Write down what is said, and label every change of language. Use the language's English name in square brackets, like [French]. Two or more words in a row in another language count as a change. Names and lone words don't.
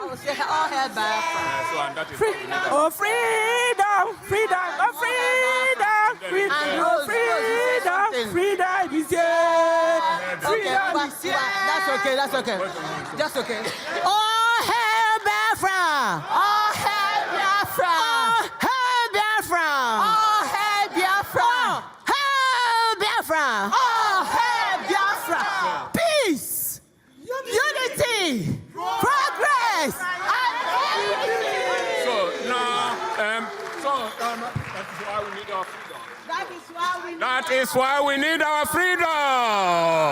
[English] All hail Biafra. And that is why we need. Oh, freedom, freedom, oh, freedom, freedom, oh, freedom, freedom is here. Freedom is here. That's okay. Just okay. All hail Biafra. All hail Biafra. All hail Biafra. All hail Biafra. Hail Biafra. All hail Biafra. Peace, unity, progress. So now, that is why we need our freedom. That is why we need our freedom.